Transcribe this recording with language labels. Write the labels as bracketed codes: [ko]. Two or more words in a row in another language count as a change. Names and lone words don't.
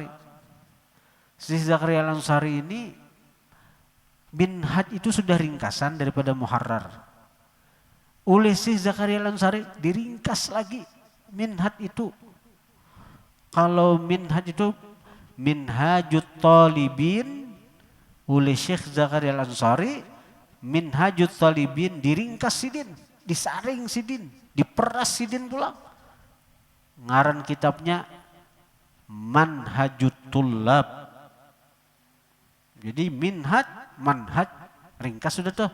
[id] Syekh Zakaria Al-Ansari ini minhaj itu sudah ringkasan daripada Muharrar. Oleh Syekh Zakaria Al-Ansari diringkas lagi minhaj itu. Kalau minhaj itu minhajut talibin oleh Syekh Zakaria Al-Ansari, minhajut talibin diringkas sidin, disaring sidin, diperas sidin pulang. [bjn] Ngaran kitabnya Manhajut Tullab. [id] Jadi minhaj, manhaj, ringkas sudah tuh.